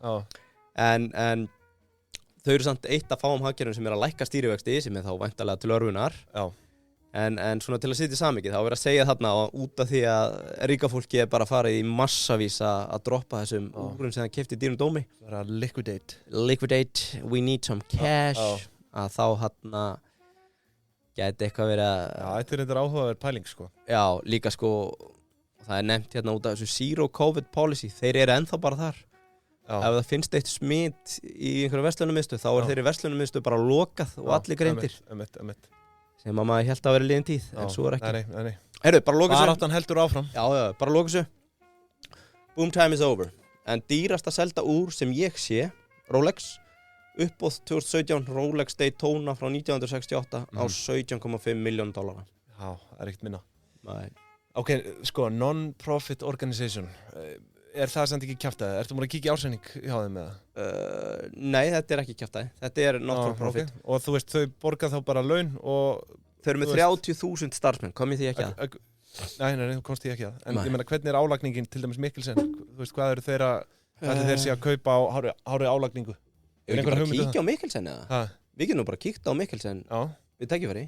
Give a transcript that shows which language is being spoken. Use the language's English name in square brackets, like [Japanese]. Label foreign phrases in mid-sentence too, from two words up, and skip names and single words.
[Icelandic] En þau eru samt eitt af fáum hagkerfum sem er að lækka stýrivexti sem er þá væntanlega til örvunar. En svona til að sitja í samhengið þá er verið að segja þarna út af því að ríka fólki er bara farið í massavís að droppa þessum úrum sem það keypti í dýrum dómi. Bara [English] Liquidate, we need some cash. [Icelandic] Að þá hérna gæti eitthvað verið að... Já, þetta er eitthvað áhugaverð pæling, sko. Já, líka sko, það er nefnt hérna út af þessu [English] Zero COVID policy, [Icelandic] þeir eru ennþá bara þar. Ef það finnst eitt smit í einhverju verslunarmiðstöð þá er þeirri verslunarmiðstöð bara lokað og allir greindir. Sem að maður held að vera liðin tíð, en svo er ekki. Nei. Heyrðu, bara loka þessu. Baráttan heldur áfram. Já, bara loka þessu. [English] Boom time is over. [Icelandic] En dýrasta selda úr sem ég sé, Rolex, uppbóð 2017, Rolex Daytona frá 1968 á $17,5 million. Já, það er ekkert minna. Nei. Ok, sko, [English] non-profit organization. [Icelandic] Er það samt ekki kjaftaði? Ertu múin að kíkja ársreining hjá þeim með það? Nei, þetta er ekki kjaftaði. Þetta er [English] not for profit. [Icelandic] Og þú veist, þau borga þá bara laun og... Þau eru með 30.000 starfsmenn, kom ég því ekki að? Nei, þú komst því ekki að. En ég meina, hvernig er álagningin til dæmis Mikkelsen? Þú veist, hvað eru þeir sé að kaupa á hárið álagningu? Við erum bara að kíkja á Mikkelsen eða? Við getum nú bara kíkt á Mikkelsen við tækifæri.